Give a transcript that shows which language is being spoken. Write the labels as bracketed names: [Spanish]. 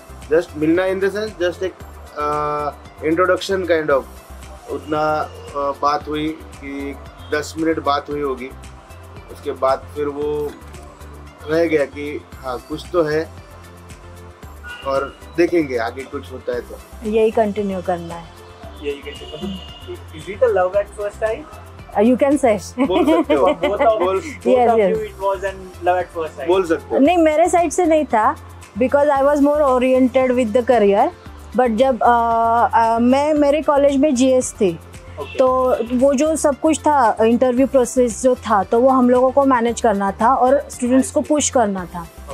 [English] Just मिलना in the sense, just एक introduction kind of. [Hindi] उतना बात हुई कि 10 मिनट बात हुई होगी। उसके बाद फिर वो रह गया कि हाँ कुछ तो है और देखेंगे आगे कुछ होता है तो यही कंटिन्यू करना है। [English] Is it a love at first sight? You can say. [Hindi] बोल सकते हो। [English] Both of you, it was an love at first sight. [Hindi] बोल सकते हो। नहीं, मेरे साइड से नहीं था, [English] Because I was more oriented with the career. [Hindi] But जब मैं मेरे कॉलेज में GS थी, तो वो जो सब कुछ था, इंटरव्यू प्रोसेस जो था, तो वो हम लोगों को मैनेज करना था और स्टूडेंट्स को पुश करना था।